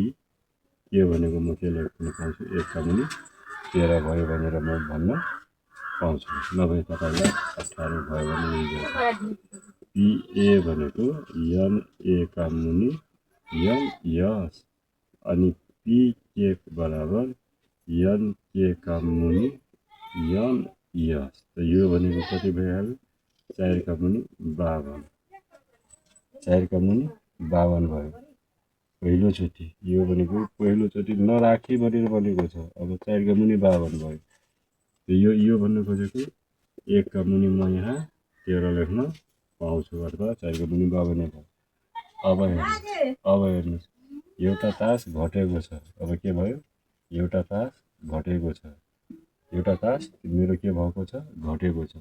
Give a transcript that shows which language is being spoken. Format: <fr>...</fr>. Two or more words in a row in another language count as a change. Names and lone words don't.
<ne>ए भनेको म के लेख्न पाउँछु 1 का मुनि 13 भयो भनेर म भन्न पाउँछु नभए तपाईँलाई 18 भयो भने पी ए भनेको यन ए का मुनि यन यस अनि पी के बराबर यन के का मुनि यन यस त यो भनेको कति भइहाल्यो 4 का मुनि 52 4 का मुनि 52 भयो पहिलोचोटि यो भनेको पहिलोचोटि नराखी भनेर भनेको छ अब 4 का मुनि 52 भयो त यो भन्नु खोजेको 1 का मुनि म यहाँ 13 लेख्न पाउँछु अर्थात् 4 का मुनि 52 भयो अब हेर्नुहोस् एउटा तास घटेको छ अब के भयो एउटा तास घटेको छ एउटा तास मेरो के भएको छ घटेको छ</ne>